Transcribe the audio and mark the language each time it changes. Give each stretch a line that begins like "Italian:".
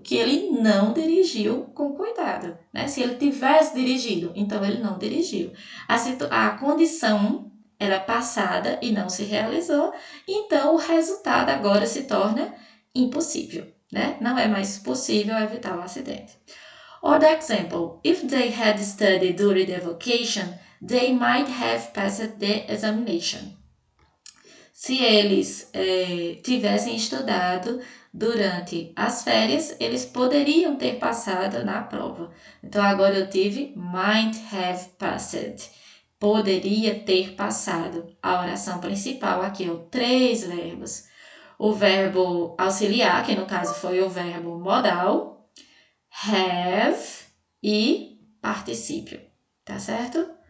Portuguese: Que ele não dirigiu com cuidado, né? Se ele tivesse dirigido, então ele não dirigiu. A condição era passada e não se realizou, então o resultado agora se torna impossível, né? Não é mais possível evitar o acidente.
English: Other example, if they had studied during the vacation, they might have passed the examination.
Portuguese: Se eles tivessem estudado durante as férias, eles poderiam ter passado na prova. Então, agora eu tive
English: might have passed.
Portuguese: Poderia ter passado. A oração principal aqui é o 3 verbos. O verbo auxiliar, que no caso foi o verbo modal, have e particípio, tá certo?